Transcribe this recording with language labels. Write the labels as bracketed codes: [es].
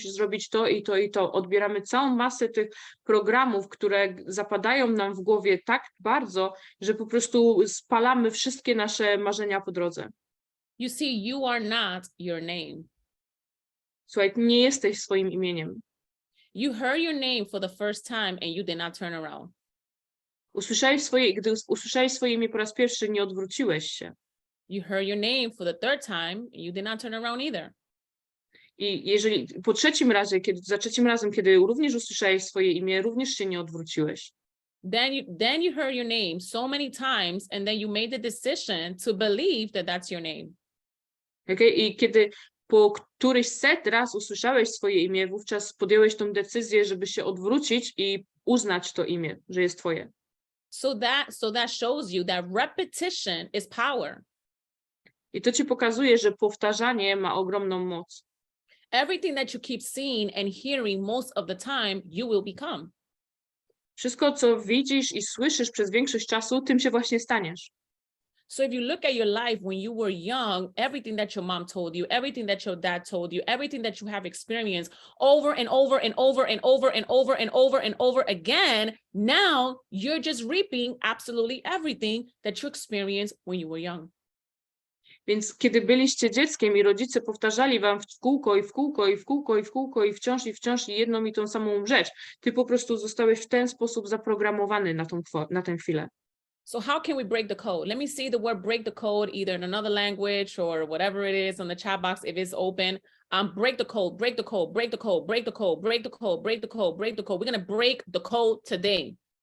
[pl] Musisz zrobić to i to i to. Odbieramy całą masę tych programów, które zapadają nam w głowie tak bardzo, że po prostu spalamy wszystkie nasze marzenia po drodze. [en] You see, you are not your name. [pl] Słuchaj, nie jesteś swoim imieniem. [en] You heard your name for the first time and you did not turn around. [pl] Gdy usłyszałeś swoje imię po raz pierwszy, nie odwróciłeś się. [en] You heard your name for the third time and you did not turn around either. [pl] I jeżeli za trzecim razem, kiedy również usłyszałeś swoje imię, również się nie odwróciłeś. [en] Then you heard your name so many times and then you made the decision to believe that that's your name. Okay? [pl] I kiedy po któryś set raz usłyszałeś swoje imię, wówczas podjąłeś tą decyzję, żeby się odwrócić i uznać to imię, że jest twoje. [en] So that shows you that repetition is power. [pl] I to ci pokazuje, że powtarzanie ma ogromną moc. [en] Everything that you keep seeing and hearing most of the time, you will become. [pl] Wszystko, co widzisz i słyszysz przez większość czasu, tym się właśnie staniesz. [en] So if you look at your life when you were young, everything that your mom told you, everything that your dad told you, everything that you have experienced over and over and over and over and over and over and over again, now you're just reaping absolutely everything that you experienced when you were young. [pl] Więc kiedy byliście dzieckiem i rodzice powtarzali wam w kółko i w kółko i w kółko i w kółko i wciąż jedną i tą samą rzecz, ty po prostu zostałeś w ten sposób zaprogramowany na tę chwilę. [en] So how can we break the code? Let me see the word break the code either in another language or whatever it is on the chat box if it's open. Break the code, break the code, break the code, break the code, break the code, break the code, break the code. We're going to break the code today.